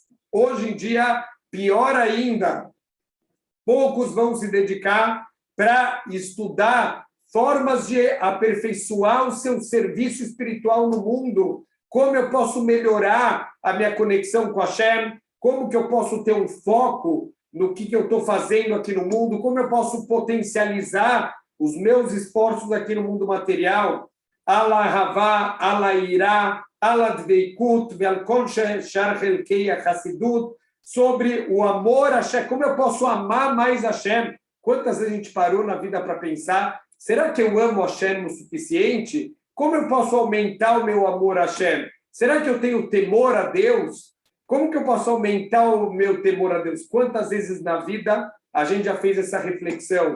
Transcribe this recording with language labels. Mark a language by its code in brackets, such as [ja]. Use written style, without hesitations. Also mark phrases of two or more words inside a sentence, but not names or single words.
[pt] Hoje em dia, pior ainda, poucos vão se dedicar para estudar formas de aperfeiçoar o seu serviço espiritual no mundo. Como eu posso melhorar a minha conexão com Hashem? Como que eu posso ter um foco no que eu estou fazendo aqui no mundo? Como eu posso potencializar os meus esforços aqui no mundo material? [he] על אהבה, על יראה, על דבקות, וכל שאר חלקי החסידות, [pt] sobre o amor a Hashem. Como eu posso amar mais Hashem? Quantas vezes a gente parou na vida para pensar, será que eu amo Hashem o suficiente? Como eu posso aumentar o meu amor a Hashem? Será que eu tenho temor a Deus? Como que eu posso aumentar o meu temor a Deus? Quantas vezes na vida a gente já fez essa reflexão?